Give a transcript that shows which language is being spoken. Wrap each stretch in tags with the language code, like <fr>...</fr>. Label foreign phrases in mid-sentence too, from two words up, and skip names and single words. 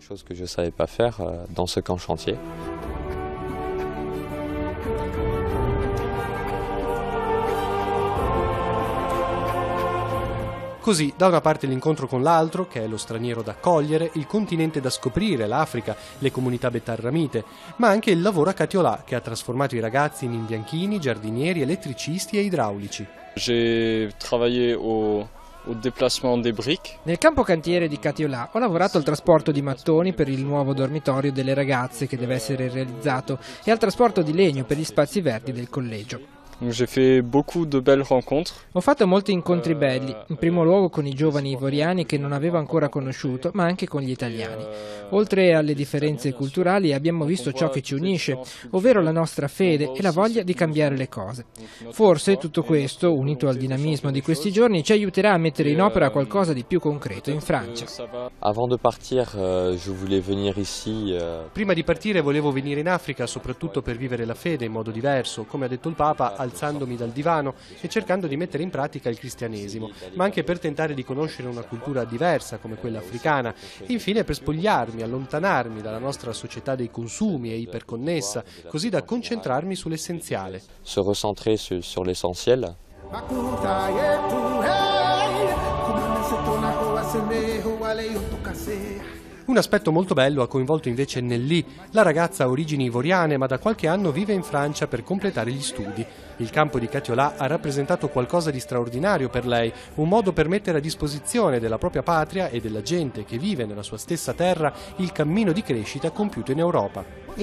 <it>Così, da una parte l'incontro con l'altro, che è lo straniero da accogliere, il continente da scoprire, l'Africa, le comunità betarramite, ma anche il lavoro a Katiolà, che ha trasformato i ragazzi in imbianchini, giardinieri, elettricisti e idraulici.</it> <fr>J'ai travaillé au déplacement des briques.</fr> <it>Nel campo cantiere di Katiolà ho lavorato al trasporto di mattoni per il nuovo dormitorio delle ragazze che deve essere realizzato e al trasporto di legno per gli spazi verdi del collegio.</it> <fr>J'ai fait beaucoup de belles rencontres.</fr> <it>Ho fatto molti incontri belli, in primo luogo con i giovani ivoriani che non avevo ancora conosciuto, ma anche con gli italiani. Oltre alle differenze culturali abbiamo visto ciò che ci unisce, ovvero la nostra fede e la voglia di cambiare le cose. Forse tutto questo, unito al dinamismo di questi giorni, ci aiuterà a mettere in opera qualcosa di più concreto in Francia.</it> <fr>Avant de partir, je voulais venir ici.</fr> <it>Prima di partire volevo venire in Africa soprattutto per vivere la fede in modo diverso, come ha detto il Papa, alzandomi dal divano e cercando di mettere in pratica il cristianesimo, ma anche per tentare di conoscere una cultura diversa come quella africana e infine per spogliarmi, allontanarmi dalla nostra società dei consumi e iperconnessa, così da concentrarmi sull'essenziale.</it> <fr>Se recentrer sur l'essentiel.</fr> <it>Un aspetto molto bello ha coinvolto invece Nelly. La ragazza ha origini ivoriane ma da qualche anno vive in Francia per completare gli studi. Il campo di Katiolà ha rappresentato qualcosa di straordinario per lei, un modo per mettere a disposizione della propria patria e della gente che vive nella sua stessa terra il cammino di crescita compiuto in Europa.</it>